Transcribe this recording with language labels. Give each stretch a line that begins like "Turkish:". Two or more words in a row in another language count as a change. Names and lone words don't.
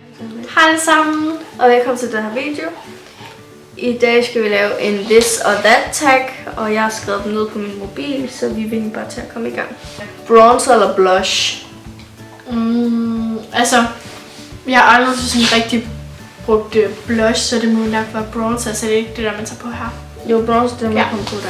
Danish: Hej alle sammen, og velkommen til den her video. I dag skal vi lave en
English: this or that
Danish: tag, og jeg har skrevet dem ned på min mobil, så vi vil bare til at komme i gang. Bronzer eller blush? Altså, jeg har aldrig sådan rigtig brugt blush, så det må nok være bronzer, så det er ikke det der, man tager på her. Jo, bronzer, det må komme på der.